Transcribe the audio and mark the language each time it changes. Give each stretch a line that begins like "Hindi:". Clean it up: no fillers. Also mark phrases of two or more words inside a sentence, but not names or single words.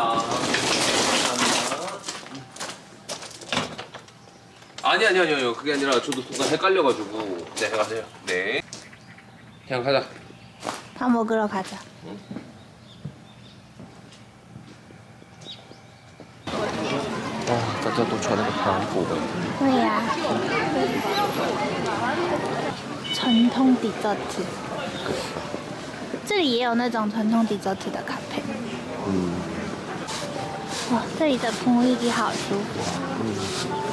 Korean: 감사합니다. 아니요. 그게 아니라 저도 순간 헷갈려가지고. 네, 가세요. 네. 그냥 가자. 밥 먹으러 가자. 와, 진짜 또 전에 밥 보고.
Chinese: 对呀、传统 dessert， 这里也有那种传统 dessert 的咖啡。哇，这里的雰囲気好舒服。